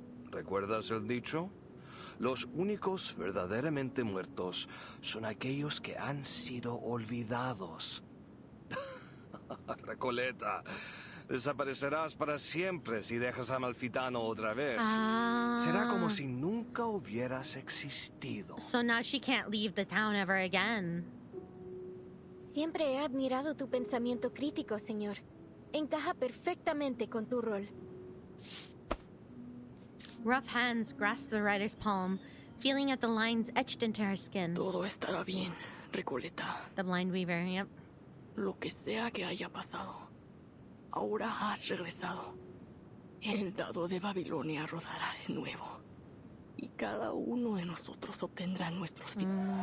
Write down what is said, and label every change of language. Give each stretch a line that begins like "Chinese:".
Spanish: ¿Recuerdas el dicho? Los únicos verdaderamente muertos son aquellos que han sido olvidados. Recoleta, desaparecerás para siempre si dejas a Amalfitano otra vez. Será como si nunca hubieras existido.
English: So now she can't leave the town ever again.
Spanish: Siempre he admirado tu pensamiento crítico, señor. Encaja perfectamente con tu rol.
English: Rough hands grasp the rider's palm, feeling at the lines etched into her skin.
Spanish: Todo estará bien, Recoleta.
English: The blind weaver, yep.
Spanish: Lo que sea que haya pasado, ahora has regresado. El dado de Babilonia rodará de nuevo. Y cada uno de nosotros obtendrá nuestros fines.